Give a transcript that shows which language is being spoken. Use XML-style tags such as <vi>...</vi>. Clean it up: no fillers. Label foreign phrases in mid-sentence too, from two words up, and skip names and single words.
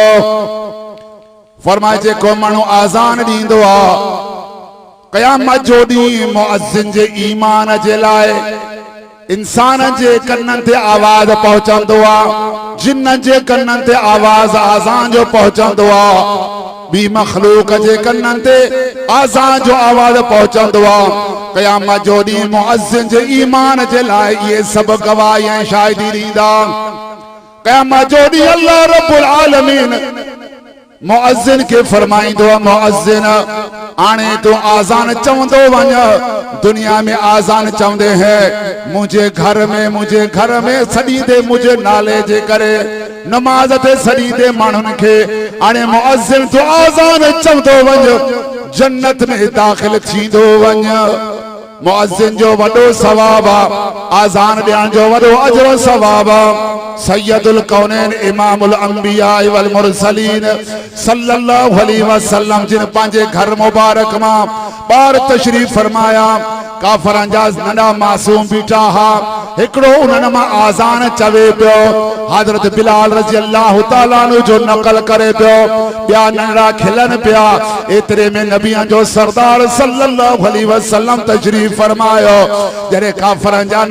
<sd>फरमाए जेको माण्हू आज़ान ॾींदो आहे, क़यामत जो ॾींहुं मुअज्जिन जे ईमान जे लाइ इंसान जे कन्ननि ते आवाज़ पहुचंदो आहे, जिन जे कन्ननि ते आवाज़ आज़ान जो पहुचंदो आहे, बी मखलूक जे कन्ननि ते आज़ान जो आवाज़ पहुचंदो आहे। क़यामत जो ॾींहुं मुअज्जिन जे ईमान जे लाइ इहे सभु गवाही ऐं शाहिदी ॾींदा। क़यामत जो ॾींहुं</sd> <ar>الله رب العالمين</ar> <sd>मुअज्जिन के फरमाइंदो, मुअज्जिन आने तो आज़ान चवंदो वञ, दुनिया में आज़ान चवंदे हैं मुझे घर में सॾींदे मुझे नाले जे करे नमाज ते सॾींदे माण्हुनि खे हाणे मुअज्जिन तो आज़ान चवंदो वञ, जन्नत में दाख़िल थींदो वञ। मुअज्जिन जो वॾो सवाब आहे, आज़ान ॾियण जो वॾो अजर सवाब आहे।</sd> <ar>سيد الكونين إمام الأنبياء والمرسلين صلى الله عليه وسلم</ar> <sd>जिन पंहिंजे घर मुबारक मां ॿार तशरीफ फरमाया, काफरन जा नंढा मासूम बीठा हा एकड़ो उन्हनि मां आज़ान चवे पियो हज़रत बिलाल रज़ी</sd> <ar>الله تعالى عنه</ar> <sd>जो नकल करे पियो ॿिया नंढड़ा खिलन पिया एतिरे में नबियां जो सरदार</sd> <ar>صلى الله عليه وسلم</ar> <sd>तशरीफ फरमायो जॾहिं काफरन जा</sd>